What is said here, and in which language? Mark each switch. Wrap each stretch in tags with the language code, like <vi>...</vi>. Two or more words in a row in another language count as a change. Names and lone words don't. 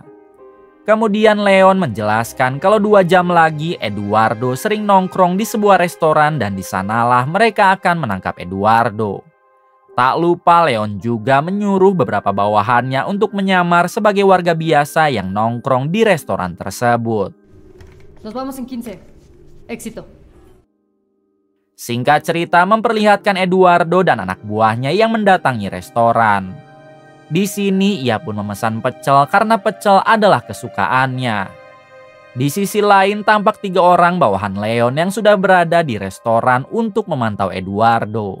<id>Kemudian Leon menjelaskan kalau 2 jam lagi Eduardo sering nongkrong di sebuah restoran dan di sanalah mereka akan menangkap Eduardo. Tak lupa Leon juga menyuruh beberapa bawahannya untuk menyamar sebagai warga biasa yang nongkrong di restoran tersebut.</id> <es>Nos vamos en 15. Éxito.</es> <id>Singkat cerita memperlihatkan Eduardo dan anak buahnya yang mendatangi restoran. Di sini ia pun memesan pecel karena pecel adalah kesukaannya. Di sisi lain tampak 3 orang bawahan Leon yang sudah berada di restoran untuk memantau Eduardo.</id>